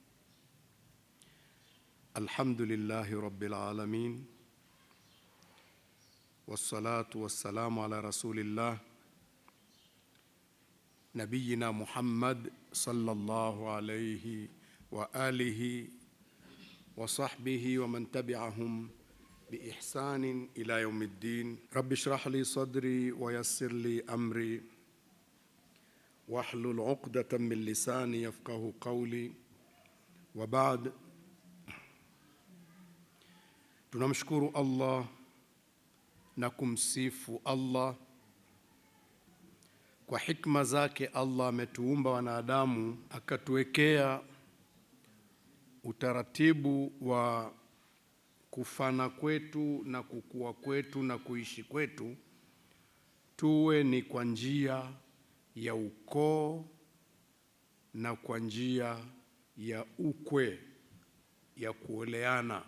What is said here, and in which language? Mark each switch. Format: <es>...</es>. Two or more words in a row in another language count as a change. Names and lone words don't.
<ar>الحمد لله رب العالمين، والصلاة والسلام على رسول الله نبينا محمد صلى الله عليه وآله وصحبه ومن تبعهم بإحسان إلى يوم الدين. رب اشرح لي صدري ويسر لي أمري واحلل عقدة من لساني يفقه قولي. وبعد.</ar> <sw>Tunamshukuru Allah na kumsifu Allah kwa hikma zake. Allah ametuumba wanadamu, akatuwekea utaratibu wa kufana kwetu na kukua kwetu na kuishi kwetu tuwe ni kwa njia ya ukoo na kwa njia ya ukwe, ya kuoleana.</sw>